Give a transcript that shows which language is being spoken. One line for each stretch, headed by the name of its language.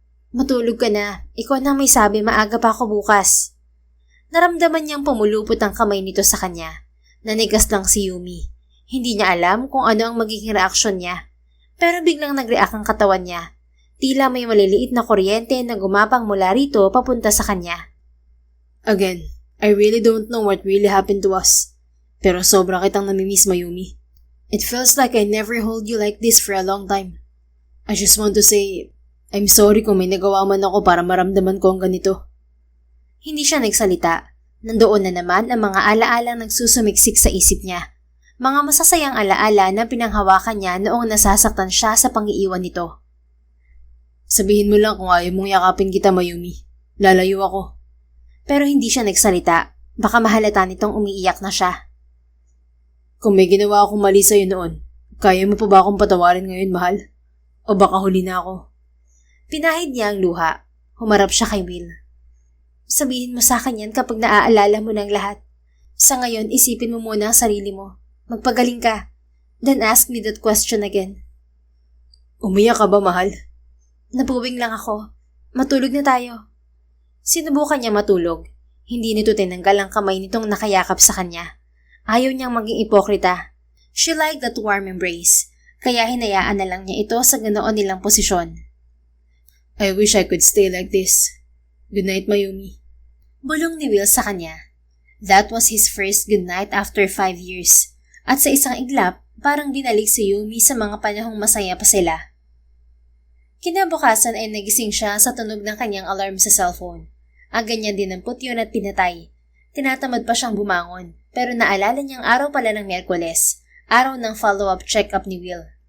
Filipino: Matulog ka na. Ikaw nang may sabi maaga pa ako bukas. Naramdaman niyang pumulupot ang kamay nito sa kanya. Nanigas lang si Yumi. Hindi niya alam kung ano ang magiging reaksyon niya. Pero biglang nag-react ang katawan niya. Tila may maliliit na kuryente na gumapang mula rito papunta sa kanya.
English: Again, I really don't know what really happened to us.
Filipino: Pero sobra kitang namimiss,
English: Mayumi. It feels like I never hold you like this for a long time. I just want to say, I'm sorry
Filipino: kung may nagawa man ako para maramdaman ko ang ganito. Hindi siya nagsalita. Nandoon na naman ang mga alaalang nagsusumiksik sa isip niya. Mga masasayang alaala na pinanghawakan niya noong nasasaktan siya sa pang-iiwan nito. Sabihin mo lang kung ayaw mong yakapin kita, Mayumi. Lalayo ako. Pero hindi siya nagsalita. Baka mahalata nitong umiiyak na siya. Kung may ginawa akong mali sa'yo noon, kaya mo pa ba akong patawarin ngayon, mahal? O baka huli na ako? Pinahid niya ang luha. Humarap siya kay Will. Sabihin mo sa akin yan kapag naaalala mo ng lahat. Sa ngayon, isipin mo muna ang sarili mo. Magpagaling ka.
English: Then ask me that question again.
Filipino: Umiyak ka ba, mahal? Nabuwing lang ako. Matulog na tayo. Sinubukan niya matulog. Hindi nito tinanggal ang kamay nitong nakayakap sa kanya. Ayaw niyang maging ipokrita.
English: She liked that warm embrace.
Filipino: Kaya hinayaan na lang niya ito sa ganoon nilang posisyon.
English: I wish I could stay like this. Good night, Mayumi.
Filipino: Bulong ni Will sa kanya.
English: That was his first good night after 5 years.
Filipino: At sa isang iglap, parang binalik si Yumi sa mga panahong masaya pa sila. Kinabukasan ay nagising siya sa tunog ng kanyang alarm sa cellphone. Aga niya dinampot yun at pinatay. Tinatamad pa siyang bumangon, pero naalala niyang araw pala ng Miyerkules, araw ng follow-up check-up ni Will.